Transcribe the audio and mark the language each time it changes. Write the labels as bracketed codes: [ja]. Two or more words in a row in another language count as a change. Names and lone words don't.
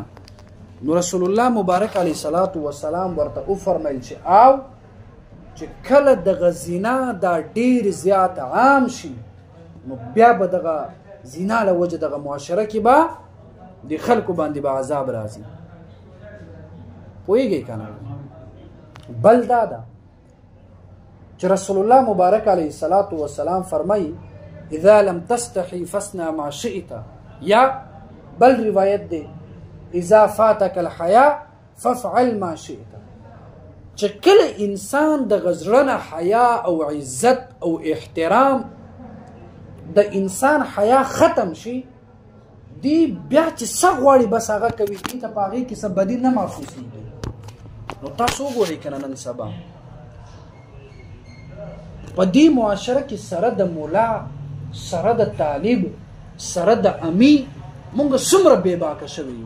[ps] نو رسول الله مبارک [ar] علیه الصلاة والسلام [ps] ورته وفرمیل چې او چې کله دغه زنا دا ډیر زیات عام شي، نو بیا به دغه زنا له وجه دغه معاشره کې به د خلکو باندې به عذاب راځي. پوهیږئ که نه؟ بل دا ده چې رسول الله مبارک [ar] علیه الصلاة والسلام [ps] فرمایي: [ar] اذا لم تستحي فاصنع ما شئت، [ps] یا بل روایت دی: [ar] اذا فاتك الحیا فافعل ما شئت. [ps] چې کله انسان د زړه نه حیا او عزت او احترام د انسان حیا ختم شي، دی بیا چې څه غواړي بس هغه کوي، دې ته په هغې کې څه بدي نه محسوسېږي. نو تاسو وګورئ که نه، نن سبا په دې معاشره کې سره د مولا، سره د طالب، سره د امي، مونږ څومره بې باکه شوي یو.